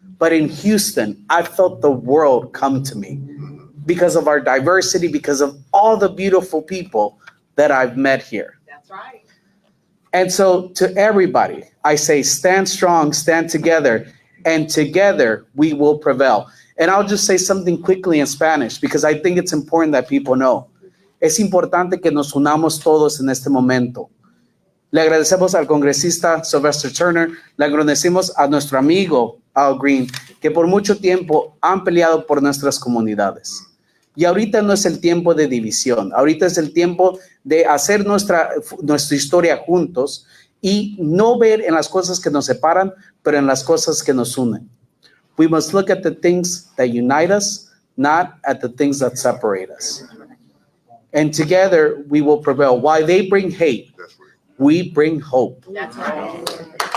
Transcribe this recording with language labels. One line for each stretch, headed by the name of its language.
English: But in Houston, I felt the world come to me because of our diversity, because of all the beautiful people that I've met here. That's right. And so to everybody, I say, stand strong, stand together, and together we will prevail. And I'll just say something quickly in Spanish because I think it's important that people know.
Spanish: Es importante que nos unamos todos en este momento. Le agradecemos al congresista Sylvester Turner, le agradecemos a nuestro amigo Al Green, que por mucho tiempo han peleado por nuestras comunidades. Y ahorita no es el tiempo de división, ahorita es el tiempo de hacer nuestra historia juntos y no ver en las cosas que nos separan, pero en las cosas que nos unen.
English: We must look at the things that unite us, not at the things that separate us. And together we will prevail. While they bring hate, we bring hope. That's right.